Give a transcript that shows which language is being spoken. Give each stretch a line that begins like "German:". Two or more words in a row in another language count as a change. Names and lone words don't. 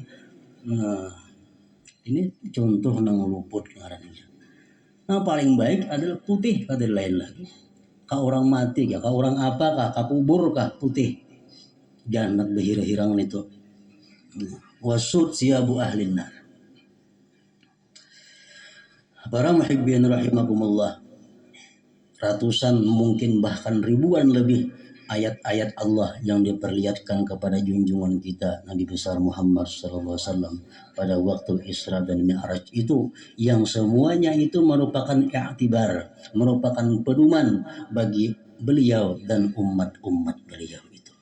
Banjar: Nah ini contoh nang luput ngarannya.
Indonesian: Nah paling baik adalah putih, kada lain lagi.
Banjar: Ka orang mati ya, ka orang apa kah, ka kubur kah, putih. Jangan berhirang-hirang itu.
Arabic: وَالسُّودُ ثِيَابُ أَهْلِ النَّارِ.
Indonesian: Para muhibbin rahimakumullah, ratusan mungkin bahkan ribuan lebih ayat-ayat Allah yang diperlihatkan kepada junjungan kita Nabi besar Muhammad SAW pada waktu Isra dan Mi'raj itu, yang semuanya itu merupakan i'tibar, merupakan pedoman bagi beliau dan umat-umat beliau itu.